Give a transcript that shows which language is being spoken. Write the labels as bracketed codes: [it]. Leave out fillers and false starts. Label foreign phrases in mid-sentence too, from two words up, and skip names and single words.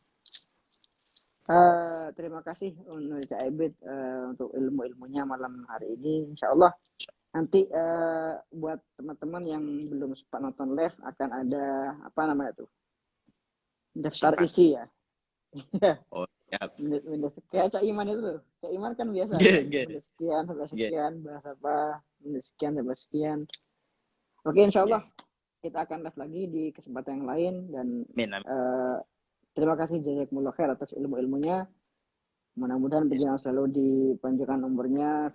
[id] Terima kasih untuk Cak Ebit untuk ilmu-ilmunya malam hari ini. [ar] Insya Allah [id] nanti buat teman-teman yang belum sempat nonton live akan ada apa namanya tuh daftar Simpan. isi ya. Oh, siap. Minus kayak Cak Iman itu tuh. Cak Iman kan biasa Nggih, kan. nggih. Minus sekian sampai Nggih, sekian bahas apa. Minus sekian sampai sekian. Oke, [ar] insya Allah [id] nggih. kita akan live lagi di kesempatan yang lain dan Amin, amin. uh, terima kasih [ar] jazakumullah khair [id] atas ilmu-ilmunya. Mudah-mudahan Yes. berjalan selalu dipanjangkan umurnya,